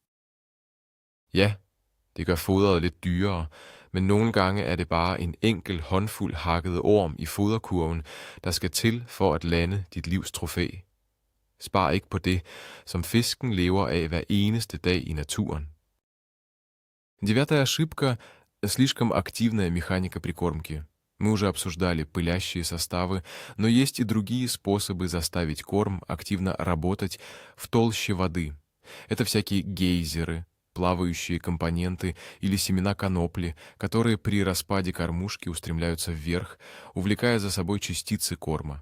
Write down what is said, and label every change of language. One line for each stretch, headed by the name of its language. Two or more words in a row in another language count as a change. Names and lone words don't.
Danish: Ja, det gør fodret lidt dyrere, men nogle gange er det bare en enkel håndfuld hakkede orm i foderkurven, der skal til for at lande dit livs trofæ. Spar ikke på det, som fisken lever af hver eneste dag i naturen.
Russian: Девятая ошибка – слишком активная механика прикормки. Мы уже обсуждали пылящие составы, но есть и другие способы заставить корм активно работать в толще воды. Это всякие гейзеры, плавающие компоненты или семена конопли, которые при распаде кормушки устремляются вверх, увлекая за собой частицы корма.